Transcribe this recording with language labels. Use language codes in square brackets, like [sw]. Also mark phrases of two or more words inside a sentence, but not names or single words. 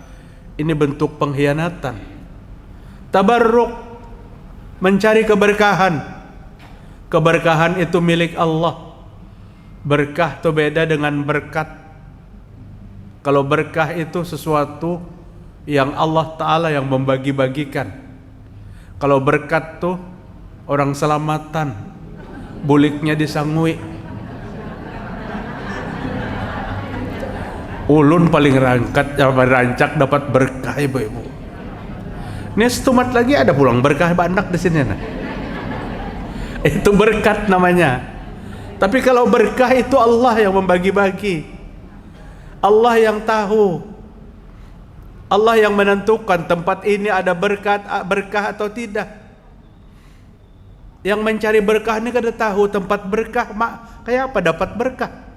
[id] Ini bentuk pengkhianatan. Tabarruk, mencari keberkahan. Keberkahan itu milik Allah. Berkah itu beda dengan berkat. Kalau berkah itu sesuatu yang Allah Ta'ala yang membagi-bagikan. [bjn] Kalau berkat tuh orang selamatan, buliknya disangui. Ulun paling rancak dapat berkah, ibu-ibu. Ini setumat lagi ada pulang berkah banyak di sini. [id] Nah. Itu berkat namanya. Tapi kalau berkah itu Allah yang membagi-bagi. Allah yang tahu. Allah yang menentukan tempat ini ada berkah atau tidak. Yang mencari berkah ini kada tahu tempat berkah kayak apa dapat berkah.